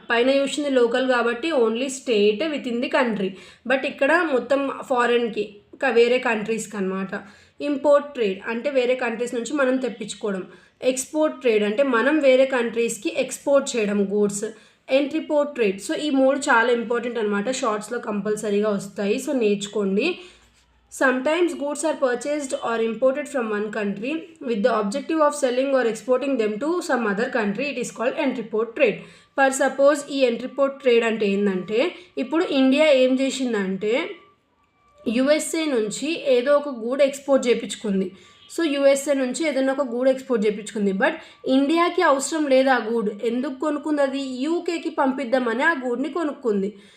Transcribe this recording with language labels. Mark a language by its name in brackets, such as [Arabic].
[Telugu] పైన చూసింది లోకల్ కాబట్టి only state with in the country, but ఇక్కడ మొత్తం ఫారెన్కి, వేరే కంట్రీస్కి అనమాట. ఇంపోర్ట్ ట్రేడ్ అంటే వేరే కంట్రీస్ నుంచి మనం తెప్పించుకోవడం. ఎక్స్పోర్ట్ ట్రేడ్ అంటే మనం వేరే కంట్రీస్కి ఎక్స్పోర్ట్ చేయడం గూడ్స్. ఎంట్రీపోర్ట్ ట్రేడ్. సో ఈ 3 చాలా ఇంపార్టెంట్ అనమాట, షార్ట్స్లో కంపల్సరీగా వస్తాయి, సో నేర్చుకోండి. [English] Sometimes goods are purchased or imported from one country with the objective of selling or exporting them to some other country. It is called entry-port trade. [Telugu] Suppose ఈ entry-port trade అంటే ఏంటంటే, ఇప్పుడు India ఏం చేసిందంటే USA నుంచి ఏదో ఒక గూడ్ export చేయించుకుంది. So USA నుంచి ఏదైనా ఒక గూడ్ ఎక్స్పోర్ట్ చేయించుకుంది, బట్ ఇండియాకి అవసరం లేదు ఆ గూడ్. ఎందుకు కొనుక్కుంది, అది యూకేకి పంపిద్దామని ఆ గూడ్ని కొనుక్కుంది.